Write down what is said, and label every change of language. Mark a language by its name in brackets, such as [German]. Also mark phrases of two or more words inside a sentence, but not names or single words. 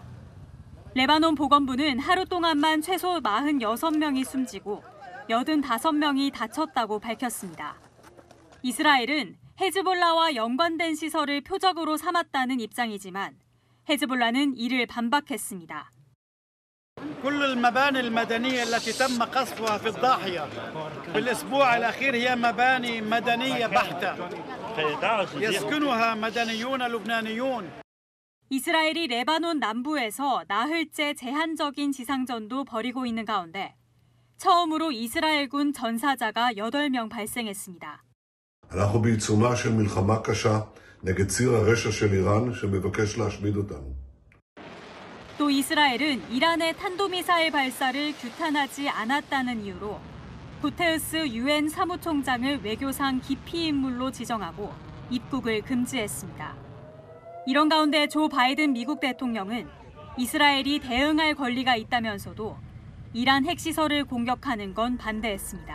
[Korean] 레바논 보건부는 하루 동안만 최소 46명이 숨지고 85명이 다쳤다고 밝혔습니다. 이스라엘은 헤즈볼라와 연관된 시설을 표적으로 삼았다는 입장이지만 헤즈볼라는 이를 반박했습니다. [Arabic] كل المباني المدنية التي تم قصفها في الضاحية بالأسبوع الأخير هي مباني مدنية بحتة يسكنها مدنيون لبنانيون. [Korean] 이스라엘이 레바논 남부에서 나흘째 제한적인 지상전도 벌이고 있는 가운데 처음으로 이스라엘군 전사자가 8명 발생했습니다. [Hebrew] אנחנו בעיצומה של מלחמה קשה נגד ציר הרשע של איראן שמבקש להשמיד אותנו. [Korean] 또 이스라엘은 이란의 탄도미사일 발사를 규탄하지 않았다는 이유로 구테우스 유엔 사무총장을 외교상 기피 인물로 지정하고 입국을 금지했습니다. 이런 가운데 조 바이든 미국 대통령은 이스라엘이 대응할 권리가 있다면서도 이란 핵시설을 공격하는 건 반대했습니다.